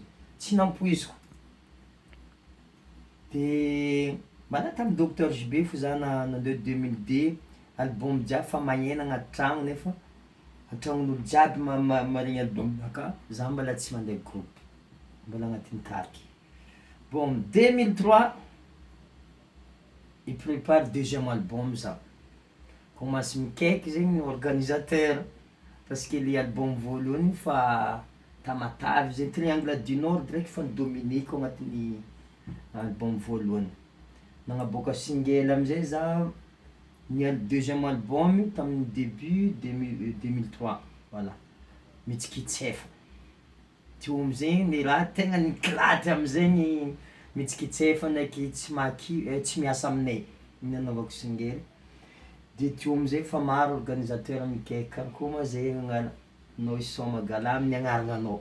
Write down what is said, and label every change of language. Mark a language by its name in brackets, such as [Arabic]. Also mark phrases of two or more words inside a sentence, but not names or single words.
[Malagasy] Tsy nampoiziko. De mbala tamin'ny Docteur JB fo za nandeha 2002 album jiaby fa magnena agnaty tragno nefa an-tragnon'olo jiaby maregny album-naka, za mbola tsy mandeha groupe, mbola agnatin'ny tariky. Bon, 2003 i [French] prépare deuxième album [Malagasy] za. Commence mikaiky zegny ny organisateur [French] parce que le album [Malagasy] voalohany fa Tamatavy zegny Triangle du Nord draiky fa nidominiko agnatin'ny album voalohany. Nagnaboaka single amizay za ny [French] deuxième album [Malagasy] tamin'ny début 2003, voilà. Mitsikitsefa. Teo amizay ny raha tegna niklatra amizay mitsikitsefa ndraiky tsy miasa aminay ny anaovako single. De teo amizay fa maro organisateur mikaiky karakôry ma zay agnarana anao isoma gala amin'ny agnarananao.